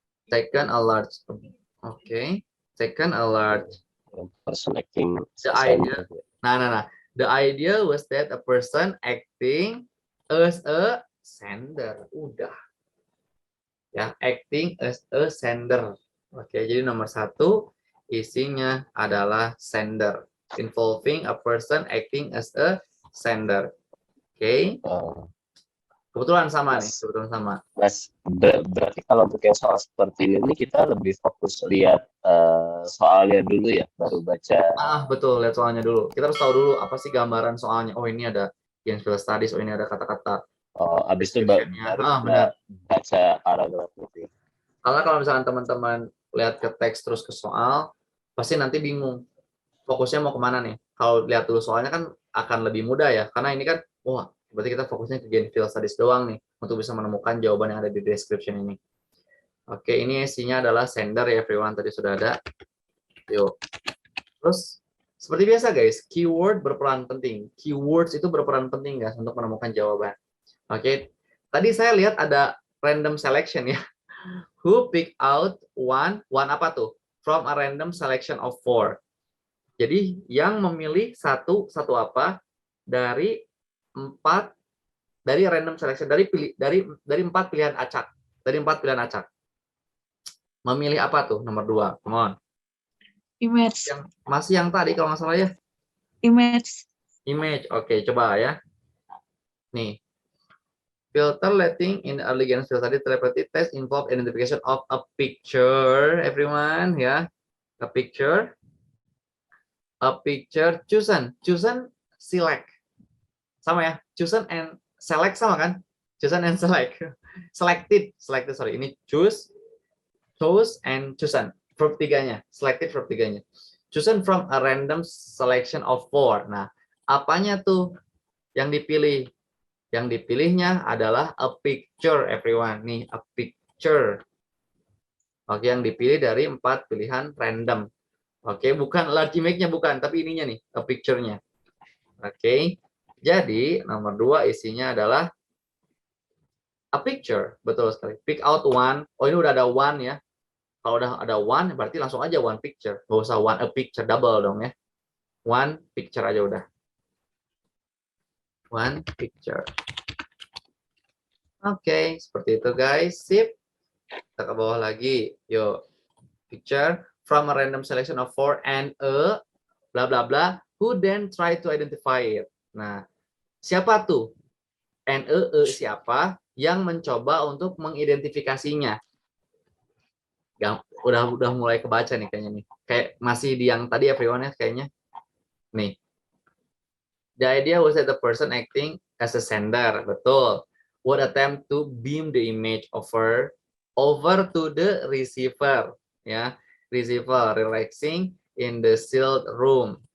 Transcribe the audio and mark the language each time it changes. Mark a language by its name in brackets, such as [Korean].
[English] Taken a large, Person acting the idea. The idea was that a person acting as a sender. Udah. Ya, acting as a sender. [Indonesian] Oke, jadi nomor 1 isinya adalah sender. [English] Involving a person acting as a sender. [Indonesian] Oke. Kebetulan sama nih, kebetulan sama. Mas, berarti kalau untuk yang soal seperti ini kita lebih fokus lihat soalnya dulu ya, baru baca. Betul, lihat soalnya dulu. Kita harus tahu dulu apa sih gambaran soalnya. Oh, ini ada Gainesville Studies, oh ini ada kata-kata. Habis itu baru benar. Baca paragraf itu. Karena kalau misalkan teman-teman lihat ke teks terus ke soal, pasti nanti bingung. Fokusnya mau kemana nih? Kalau lihat dulu soalnya kan akan lebih mudah ya. Karena ini kan, wah, berarti kita fokusnya ke Gainesville Studies doang nih untuk bisa menemukan jawaban yang ada di description ini. Oke, ini isinya adalah sender ya [English] everyone, [Indonesian] tadi sudah ada. Yuk. Terus seperti biasa guys, keyword berperan penting. Keywords itu berperan penting guys untuk menemukan jawaban. Oke. Tadi saya lihat ada random selection ya. [English] Who pick out one [Indonesian] apa tuh? [English] From a random selection of 4. [Indonesian] Jadi yang memilih satu apa dari 4 dari random selection dari 4 pilihan acak. Dari 4 pilihan acak. Memilih apa tuh? Nomor 2. [English] Come on. Image. [Indonesian] Masih yang tadi kalau nggak salah ya. [English] Image. Image. [Indonesian] Oke, coba ya. Nih. [English] Filter letting in the early Gainesville study telepathy test involve identification of a picture, everyone [Indonesian] ya. [English] A picture chosen select. [Indonesian] Sama ya, [English] chosen and select [Indonesian] sama kan? [English] Chosen and select. Selected, sorry. [Indonesian] Ini [English] chose and chosen. Verb 3-nya, selected verb 3-nya. Chosen from a random selection of 4. [Indonesian] Nah, apanya tuh yang dipilih? Yang dipilihnya adalah [English] a picture, everyone. [Indonesian] Nih, [English] a picture. [Indonesian] Oke, yang dipilih dari 4 pilihan random. Oke, bukan large image-nya, bukan. Tapi ininya nih, a picture-nya. Oke, jadi nomor 2 isinya adalah a picture. Betul sekali. [English] Pick out one. [Indonesian] Oh, ini udah ada one ya. Kalau udah ada one, berarti langsung aja one picture. Nggak usah one a picture, double dong ya. One picture aja udah. One picture. Oke, seperti itu guys. Sip. Kita ke bawah lagi. Yuk. [English] Picture from a random selection of 4 and a bla bla bla who then try to identify it. [Indonesian] Nah, siapa tuh? [English] And a [Indonesian] siapa yang mencoba untuk mengidentifikasinya? Udah mulai kebaca nih kayaknya nih. Kayak masih di yang tadi everyone ya kayaknya. Nih. [English] The idea was that the person acting as a sender, [Indonesian] betul, [English] would attempt to beam the image over to the receiver, [Indonesian] ya, [English] receiver relaxing in the sealed room.